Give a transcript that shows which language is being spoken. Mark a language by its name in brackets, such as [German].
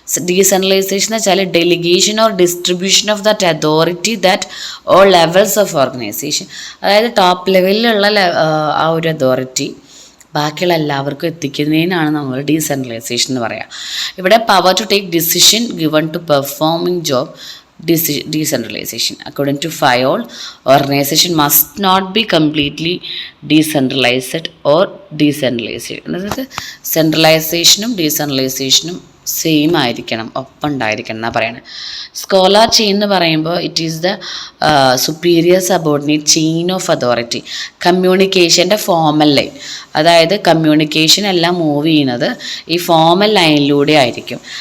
[English] decentralisation [Malayalam] എന്ന് വെച്ചാൽ [English] Delegation or distribution of that authority that all levels of organisation. [Malayalam] അതായത് top ലെവലിലുള്ള ആ ഒരു അതോറിറ്റി ബാക്കിയുള്ള എല്ലാവർക്കും എത്തിക്കുന്നതിനാണ് നമ്മൾ ഡീസെൻട്രലൈസേഷൻ എന്ന് പറയുക. [English] ഇവിടെ power to take decision given to performing job. Decentralization. According to FIOL, organization must not be completely decentralized or decentralized. [Malayalam] അതായത് സെൻട്രലൈസേഷനും ഡീസെൻട്രലൈസേഷനും സെയിം ആയിരിക്കണം, ഒപ്പം ഉണ്ടായിരിക്കണം എന്നാണ് പറയുന്നത്. [English] scalar chain [Malayalam] എന്ന് പറയുമ്പോൾ [English] It is the superior subordinate chain of authority. [Malayalam] കമ്മ്യൂണിക്കേഷൻ്റെ formal line, അതായത് communication എല്ലാം മൂവ് ചെയ്യുന്നത് ഈ ഫോമൽ ലൈനിലൂടെ ആയിരിക്കും.